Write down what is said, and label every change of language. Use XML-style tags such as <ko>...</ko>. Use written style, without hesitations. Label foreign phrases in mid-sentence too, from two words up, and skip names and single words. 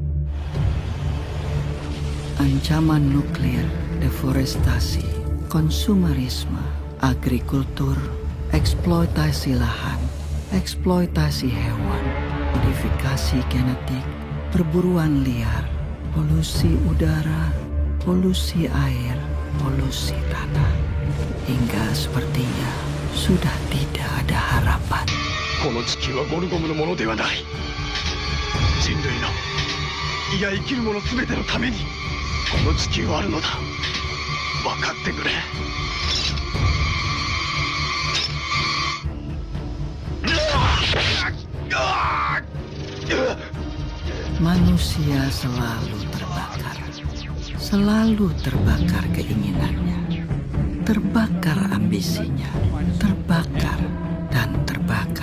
<id>Ancaman nuklir, deforestasi, konsumerisme, agrikultur, eksploitasi lahan, eksploitasi hewan, modifikasi genetik, perburuan liar, polusi udara, polusi air, polusi tanah. Hingga sepertinya sudah tidak ada harapan.</id> <ja>この地球はゴルゴムのものではない。人類の、いや生きるもの全てのためにこの地球はあるのだ。分かってくれ。</ja> <id>Manusia selalu terbakar keinginannya, terbakar ambisinya, terbakar dan terbakar.</id>